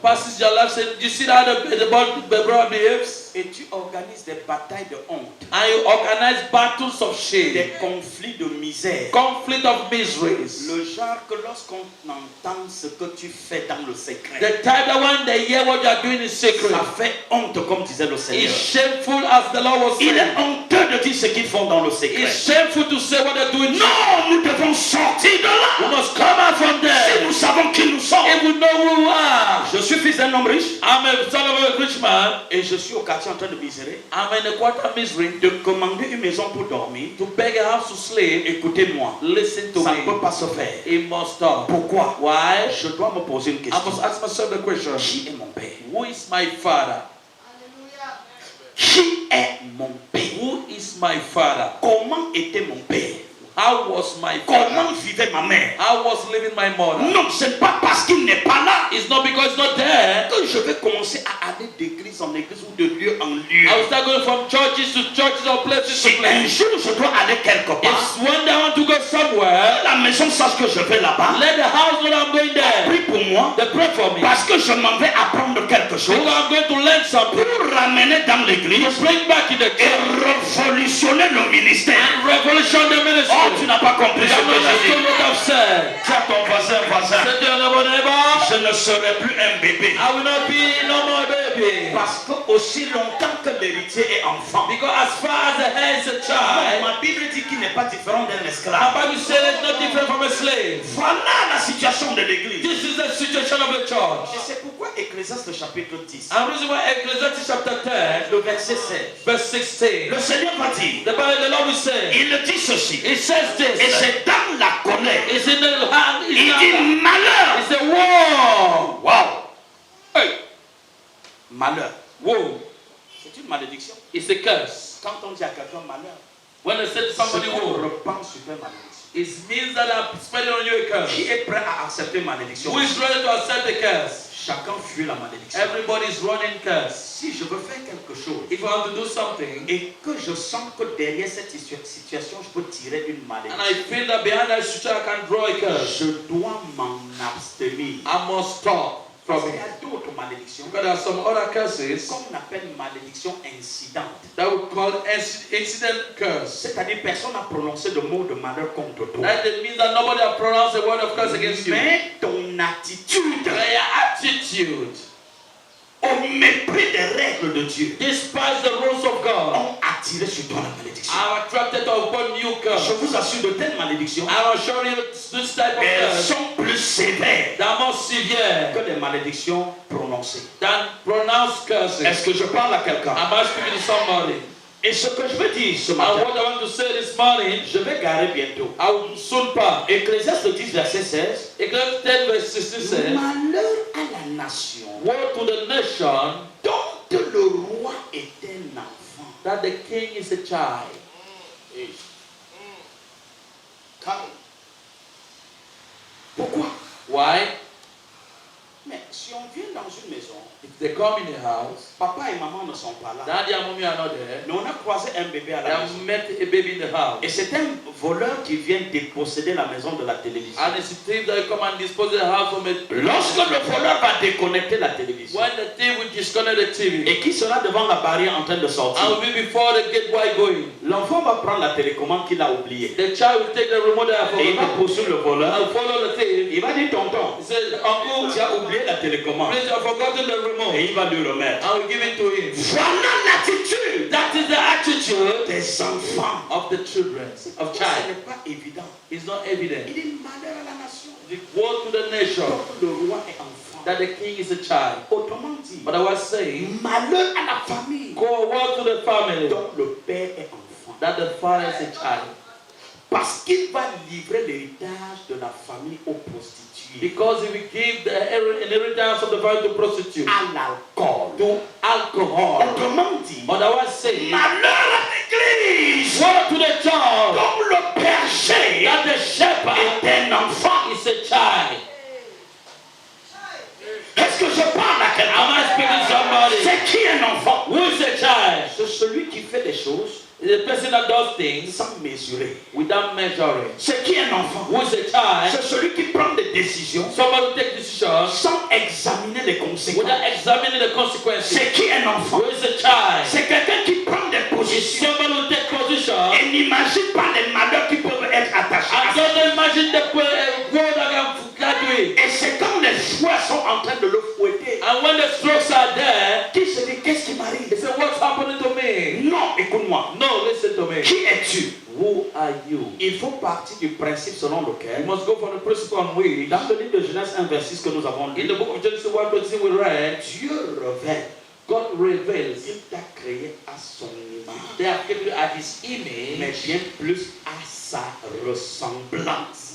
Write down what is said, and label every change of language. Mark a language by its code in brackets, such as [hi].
[en] Passes your life saying, you see how the brother behaves? [fr] Et tu organises des batailles de honte, [en] And you organize battles of shame, [fr] des conflits de misère. [en] conflict of miseries. [fr] Le genre que lorsqu'on entend ce que tu fais dans le secret, [en] The type that when they hear what you are doing in secret, [fr] ça fait honte comme disait le Seigneur. [en] is shameful as the Lord was [fr] Il [en] saying. [fr] est honteux de dire ce qu'ils font dans le secret. [en] It's shameful to say what they're doing. [fr] Non, nous devons sortir de [en] We [fr] là. [en] must come out from [fr] Si [en] there. [fr] nous savons qui nous sommes. [en] If we know who we are. [fr] Je suis fils d'un homme riche [en] I'm a son of a rich man. [fr] et je suis au quartier en train de misérer. [en] I'm in a quarter misery. [fr] De commander une maison pour dormir. [en] To beg a house to sleep. [fr] Écoutez-moi, [en] Listen to [fr] ça ne [en] me. [fr] peut pas se faire. [en] It must stop. [fr] Pourquoi? [en] Why? [fr] Je dois me poser une [en] I [fr] question. [en] must ask myself the question. [fr] Qui est mon père? [en] Who is my father? [fr] Qui est mon père? [en] Who is my father? [fr] Comment était mon père? [en] How was my [fr] Comment [en] father? [fr] vivait ma mère? [en] How was living my mother? [fr] Non, ce n'est pas parce qu'il n'est pas là [en] It's not because it's not there. [fr] que je vais commencer à aller d'église en église ou de lieu en lieu. [en] I will start going from churches to churches or places to [fr] Si un [en] places. [fr] jour je dois aller quelque part, [en] If one day I want to go somewhere, [fr] la maison sache que je vais là-bas. [en] let the house know that I'm going there. [fr] Prie pour moi [en] They pray for me. [fr] parce que je m'en vais apprendre quelque chose [en] Because I'm going to learn something. [fr] pour ramener dans l'église [en] To bring back in the [fr] et [en] church [fr] révolutionner le ministère. [en] and revolution the ministry. [fr] Oh, tu n'as pas compris ce [en] That's [fr] que [en] what [fr] j'ai dit. [en] I've said. [fr] Dis à ton voisin, [en] Say to your neighbor, [fr] je ne serai plus un bébé. [en] I will not be no more baby. [fr] Parce que aussi longtemps que l'héritier est enfant, [en] Because as far as the head is a child, [fr] ma Bible dit qu'il n'est pas différent d'un [en] the [fr] esclave. [en] Bible says it's not different from a slave. [fr] Voilà la situation de l'église. [en] This is the situation of the church. [fr] Et c'est pourquoi Ecclésiaste chapitre 10, [en] And reason why Ecclesiastes chapter 10, [fr] le verset 16, [en] verse 16, [fr] le Seigneur va dire, [en] the Lord will say, [fr] il dit ceci, [en] it says [fr] et [en] this, [fr] c'est dans la colère, [en] it's in the hand, [fr] il [en] it's [fr] dit malheur. [en] a war. [fr] Wow. Hey. Malheur. [en] Woe. [fr] C'est une malédiction. [en] It's a curse. [fr] Quand on dit à quelqu'un malheur, [en] When they say to somebody [fr] on [en] woe, [fr] reprend sur une malédiction. [en] it means that I'm spelling on you a curse. [fr] Qui est prêt à accepter malédiction? [en] Who is ready to accept the curse? [fr] Chacun fuit la malédiction. [en] Everybody is running curse. [fr] Si je veux faire quelque chose [en] If I want to do something, [fr] et que je sens que derrière cette situation, je peux tirer une [en] and [fr] malédiction, [en] I feel that behind that situation I can draw a curse, [fr] je dois m'en abstenir. [en] I must stop [fr] Parce [en] from [fr] qu'il y [en] it. [fr] a d'autres malédictions [en] Because there are some other curses [fr] qu'on appelle malédiction incidente. [en] that we call incident curse. [fr] C'est-à-dire personne n'a prononcé de mot de malheur contre toi. [en] That means that nobody has pronounced a word of curse against you. [fr] Mais ton attitude, [en] But your attitude, [fr] au mépris des règles de Dieu, [en] despise the rules of God, [fr] ont attiré sur toi la malédiction. [en] are attracted upon you [fr] Je [en] curse. [fr] vous assure, de telles malédictions, [en] I will show you this type of [fr] elles [en] curse [fr] sont plus sévères [en] that are more severe [fr] que les malédictions prononcées. [en] than pronounced curses. [fr] Est-ce que je parle à quelqu'un? [en] Am I speaking to somebody? [fr] Et ce que je veux dire ce [en] And [fr] matin, [en] what I want to say this morning, [fr] je vais garer bientôt. [en] I will soon pass. [fr] Ecclésiaste 10, verset 16. [en] Ecclesiastes 10 verse 16 says, [fr] Malheur à la nation [en] woe to the nation [fr] dont le roi est un enfant. [en] that the king is a child. [fr] Pourquoi? [en] Why? [fr] Mais si on vient dans une maison, [en] If they come in the house, [fr] papa et maman ne sont pas là. [en] daddy and mommy are not there. [fr] Mais on a croisé un bébé à [en] They [fr] la [en] have [fr] maison. [en] met a baby in the house. [fr] Et c'est un voleur qui vient déposséder la maison de la télévision. [en] And it's a thief that come and dispose of the house from it. [fr] Lorsque le voleur va déconnecter la télévision [en] When the thief will disconnect the TV, [fr] et qui sera devant la barrière en train de [en] and [fr] sortir, [en] will be before the gateway going, [fr] l'enfant va prendre la télécommande qu'il a oubliée. [en] the child will take the remote that [fr] Et il va [en] I [fr] poursuivre le voleur. [en] will follow the thief. [fr] Il va dire tonton, [en] He says, Uncle, [fr] tu as oublié la télécommande. [en] please, I've forgotten the [fr] Et [en] remote. [fr] il va lui remettre. [en] I will give it to him. [fr] Voilà l'attitude [en] That is the attitude [fr] des enfants. [en] of the children, of [fr] Ce [en] child. [fr] n'est pas évident. [en] It's not evident. [fr] Il dit malheur à la nation. [en] The woe to the nation [fr] Donc le roi est enfant. [en] that the king is a child. [fr] Autrement dit, [en] But I was saying, [fr] malheur à la famille. [en] go woe to the family [fr] Donc le père est enfant. [en] that the father is a child. [fr] Parce qu'il va livrer l'héritage de la famille aux prostituées, [en] Because if we give the inheritance of the family to prostitute, [fr] à l'alcool. [en] to alcohol. [fr] Autrement dit, [en] But I was saying, [fr] malheur à l'église. [en] woe to the child [fr] Donc le berger [en] that the shepherd [fr] est un enfant. [en] is a child. [fr] Est-ce que je parle à quelqu'un? [en] Am I speaking to somebody? [fr] C'est qui un enfant? [en] Who is a child? [fr] C'est celui qui fait des choses [en] The person that does things [fr] sans mesurer. [en] without measuring. [fr] C'est qui un enfant? [en] Who is a child? [fr] C'est celui qui prend des décisions [en] Someone who takes decisions [fr] sans examiner les conséquences. [en] without examining the consequences. [fr] C'est qui un enfant? [en] Who is a child? [fr] C'est quelqu'un qui prend des [en] It's [fr] positions [en] someone who takes position [fr] et n'imagine pas les malheurs qui peuvent être attachés à [en] and [fr] ça. [en] don't imagine the word that can do it. [fr] Et c'est quand les choix sont en train de le fouetter [en] And when the strokes are there, [fr] qu'il se dit qu'est-ce qui m'arrive? [en] he said, what's happening to me? [fr] Non, écoute-moi. [en] No, listen to me. [fr] Qui es-tu? [en] Who are you? [fr] Il faut partir du principe selon [en] You [fr] lequel, [en] must go for the principle on which, [fr] dans le livre de Genèse 1, verset 6 que nous avons [en] in [fr] lu, [en] the book of Genesis 1:26 we read, [fr] Dieu révèle [en] God reveals [fr] qu'il t'a créé à son image, [en] they have given you at his [fr] mais [en] image, [fr] bien plus à sa ressemblance.